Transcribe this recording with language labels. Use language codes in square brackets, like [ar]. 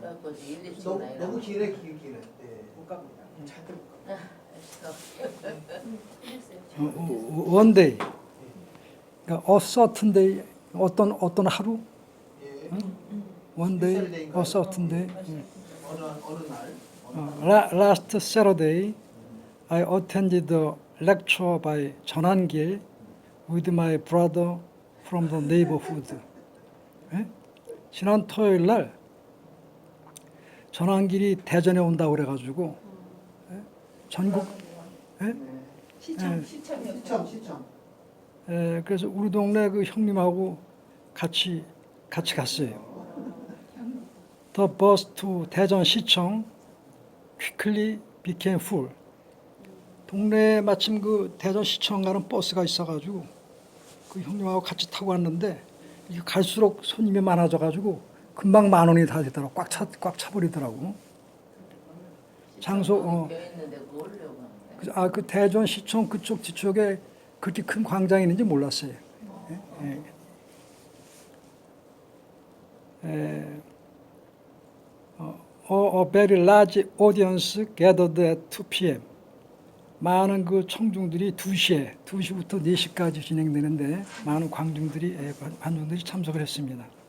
[ko] 가고 1, 2층 너무 길네 길네. 네. 못 갑니다. 절대 못 가. 했어요. 원데이, 그러니까 [en] a certain day, [ko] 어떤 하루, 예. [en] one day, [ko] Saturday인가요? [en] a certain day. [ko] 어느 날. [en] Last Saturday, I attended a lecture by 전한길 with my brother from the neighborhood. [ko] 예? 지난 토요일 날 전한길이 대전에 온다고 그래가지고 예? 전국 예? 시청. 그래서 우리 동네 그 형님하고 같이 갔어요. [en] The bus to 대전시청 quickly became full. [ko] 동네에 마침 그 대전시청 가는 버스가 있어가지고 그 형님하고 같이 타고 왔는데 이게 갈수록 손님이 많아져가지고 금방 10,000원이 다 되더라고. 꽉 차버리더라고. 장소 있는데 그거 오려고 하는데. 그 대전시청 그쪽 뒤쪽에 그렇게 큰 광장이 있는지 몰랐어요. [en] A very large audience gathered at 2 p.m. [ko] 많은 그 청중들이 2시부터 4시까지 진행되는데 많은 관중들이 참석을 했습니다.